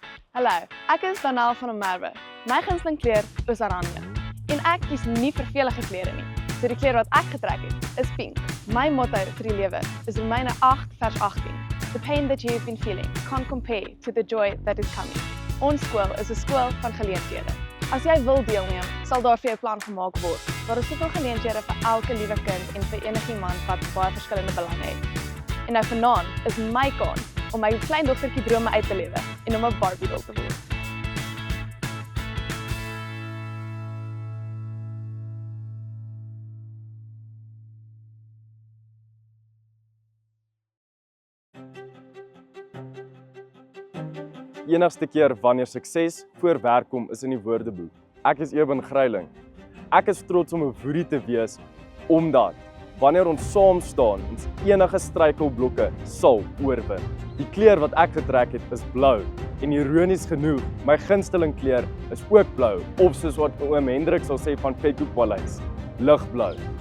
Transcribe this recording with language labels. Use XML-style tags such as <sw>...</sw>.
<af>Hallo, ek is Danel van der Merwe. My gunsteling kleur is oranje. En ek kies nie vervelige klere nie. So die kleur wat ek getrek het, is pink. My motto vir die lewe is Romeine 8 vers 18.</af> <en>The pain that you've been feeling can't compare to the joy that is coming.</en> <af>Ons skool is 'n skool van geleenthede. As jy wil deelneem, sal daar vir jou 'n plan gemaak word. Daar is soveel geleenthede vir elke liewe kind en vir enigiemand wat baie verskillende belange het. En nou vanaand is my kans om my kleindogtertjie drome uit te lewe en om 'n Barbie doll te word. Enigste keer wanneer sukses voor werk kom is in die woordeboek. Ek is Eben Greiling. Ek is trots om 'n woerie te wees omdat wanneer ons saam staan, ons enige struikelblokke sal oorwin. Die kleur wat ek getrek het is blou en ironies genoeg, my gunsteling kleur is ook blou of soos wat oom Hendrik sal sê van Petco Paleis, ligblou.</af>